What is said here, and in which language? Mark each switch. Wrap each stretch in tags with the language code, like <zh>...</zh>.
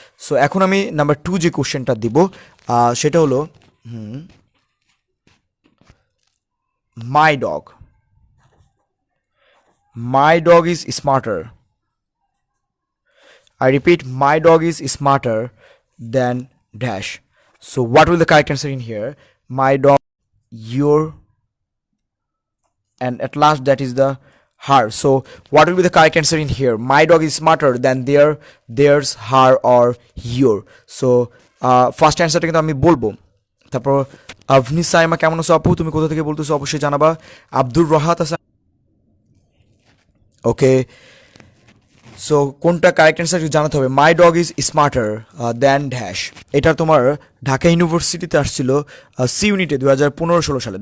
<en>so</en> <bn>এখন আমি number 2 যে কোশ্চেনটা দিব সেটা হলো</bn> <en>My dog, my dog is smarter, I repeat, my dog is smarter than dash. So what will the correct answer in here? My dog, your, and at last that is the her. So what will be the correct answer in here? My dog is smarter than their, theirs, her or your.</en> <bn>So first অ্যান্সারটা কিন্তু আমি বলবো। তারপর আভনি সাইমা কেমন আছো আপু, তুমি কোথা থেকে বলতেছো অবশ্যই জানাবা। আব্দুর রাহাত আছে। ওকে, সো কোনটা কারেক্ট অ্যান্সার জানাতে হবে।</bn> <en>my dog is smarter than dash,</en> <bn>এটা তোমার ঢাকা ইউনিভার্সিটিতে আসছিল সি ইউনিটে 2015-16 সালে।</bn>